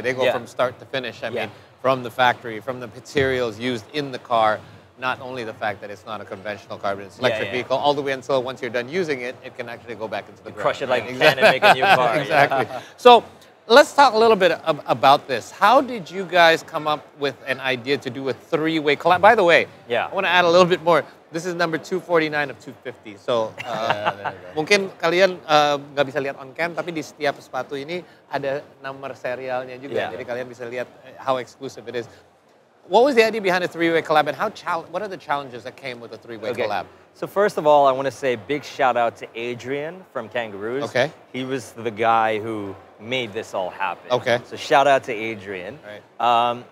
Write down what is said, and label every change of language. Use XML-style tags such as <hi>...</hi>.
<en>They go from start to finish. I mean, from the factory, from the materials used in the car, not only the fact that it's not a conventional car, but it's an electric vehicle, all the way until once you're done using it, it can actually go back into the ground. Crush it like you can and make a new car. Exactly. So, let's talk a little bit about this. How did you guys come up with an idea to do a three-way collab? By the way, I want to add a little bit more. This is number 249 of 250.</en> <id>So mungkin kalian nggak bisa lihat</id> <en>on cam,</en> <id>tapi di setiap sepatu ini ada nomor serialnya juga. Jadi kalian bisa lihat</id> <en>how exclusive it is. What was the idea behind a three-way collab, and what are the challenges that came with a three-way collab? So first of all, I want to say big shout out to Adrian from Kangaroos. Okay. He was the guy who made this all happen. Okay. So shout out to Adrian. Right.</en>